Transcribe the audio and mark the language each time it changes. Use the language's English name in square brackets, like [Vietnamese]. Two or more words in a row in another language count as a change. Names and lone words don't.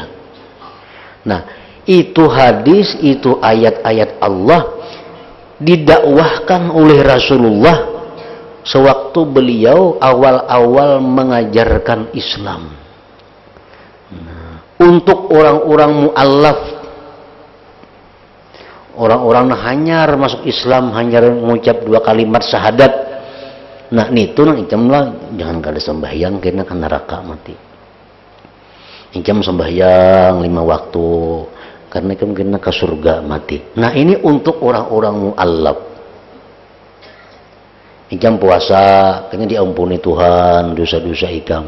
[Banjar] Nah, itu hadis, itu ayat-ayat Allah didakwahkan oleh Rasulullah sewaktu beliau awal-awal mengajarkan Islam. Nah, untuk orang-orang mu'allaf, orang-orang hanyar masuk Islam, hanyar mengucap 2 kalimat syahadat. Nah, itu nang icam lah, jangan kada sembahyang kena kan neraka mati. Icam sembahyang 5 waktu karena ikam kena ke surga mati. Nah, ini untuk orang-orang mu'allaf. Ikam puasa kena diampuni Tuhan dosa-dosa ikam.